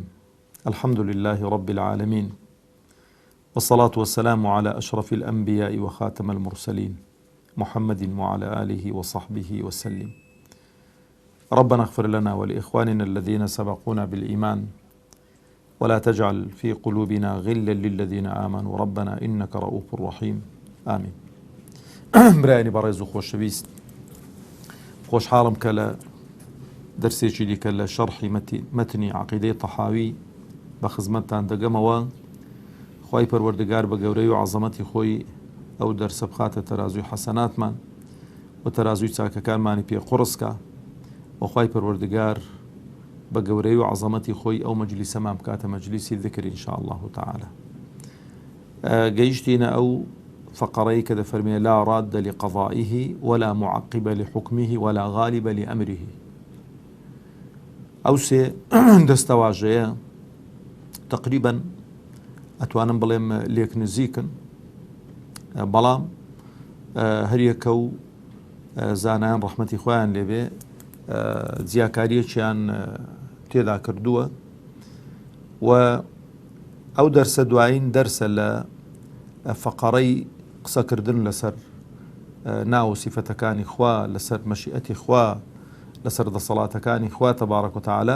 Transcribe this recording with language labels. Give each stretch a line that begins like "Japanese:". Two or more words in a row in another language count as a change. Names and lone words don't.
Arabic: الحمد لله رب العالمين، والصلاة والسلام على أشرف الأنبياء وخاتم المرسلين محمد وعلى آله وصحبه وسلم. ربنا اغفر لنا ولإخواننا الذين سبقونا بالإيمان ولا تجعل في قلوبنا غلا للذين آمنوا ربنا إنك رؤوف رحيم آمين.
Central Kurdish: برایانی بەڕێز و خۆشەویست، خۆشحاڵم کە لە دەرسێکی دیکە لە شەرحی مەتنی عەقیدەی تەحاوی بە خزمەتتان دەگەمەوە. خوای پەروەردگار بە گەورەی و عەزەمەتی خۆی ئەو دەرسە بخاتە تەرازوی حەسەناتمان و تەرازوی چاکەکانمانی پێ قوڕسکە، و خوای پەروەردگار بە گەورەی و عەزەمەتی خۆی ئەو مەجلیسەمان بکاتە مەجلیسی ذکر
Arabic: ئینشاء الله تعالى.
Central Kurdish: گەیشتینە ئەو فقرەی کە دەفەرمێ
Arabic: لا راد لقضائه ولا معقب لحكمه ولا غالب لأمره.
Central Kurdish: ئەو سێ دەستەواژەیە تقریبا ئەتوانم بڵێم لێک نزیکن، بەڵام هەریەکە و زانایان ڕەحمەتی خۆیان لێبێ جیاکاریەکیان تێدا کردووە، و ئەو دەرسە دوایین دەرسە لە فقرەی قسەکردن لەسەر ناو سیفەتەکانی خوا، لەسەر مەشیئەتی خوا، لەسەر دەسەڵاتەکانی خوا
Arabic: تەبارەک و تەعالا.